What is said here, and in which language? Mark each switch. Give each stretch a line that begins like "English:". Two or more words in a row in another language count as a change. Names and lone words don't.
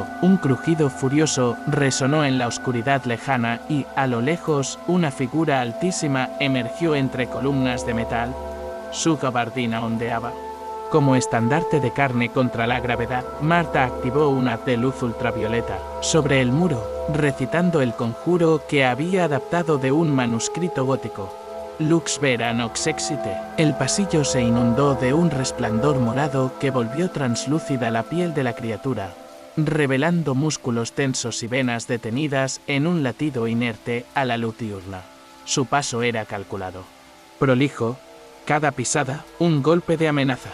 Spanish: Un crujido furioso resonó en la oscuridad lejana y, a lo lejos, una figura altísima emergió entre columnas de metal. Su gabardina ondeaba como estandarte de carne contra la gravedad. Marta activó un haz de luz ultravioleta sobre el muro, recitando el conjuro que había adaptado de un manuscrito gótico.
Latin: Lux vera nox exite.
Spanish: El pasillo se inundó de un resplandor morado que volvió translúcida la piel de la criatura, revelando músculos tensos y venas detenidas en un latido inerte a la luz diurna. Su paso era calculado, prolijo, cada pisada, un golpe de amenaza.